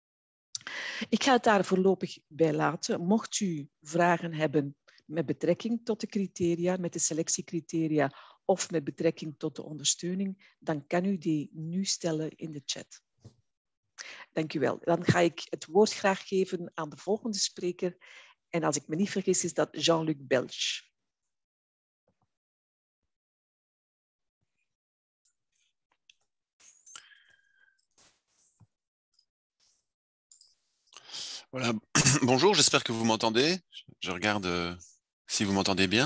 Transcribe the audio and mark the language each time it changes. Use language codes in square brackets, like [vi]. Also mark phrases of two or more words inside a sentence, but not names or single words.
[nl] Ik ga het daar voorlopig bij laten. Mocht u vragen hebben met betrekking tot de criteria, met de selectiecriteria of met betrekking tot de ondersteuning, dan kan u die nu stellen in de chat. Dank u wel. Dan ga ik het woord graag geven aan de volgende spreker. En als ik me niet vergis, is dat Jean-Luc Belch. [fr] Voilà. Bonjour, j'espère que vous m'entendez. Je regarde si vous m'entendez bien.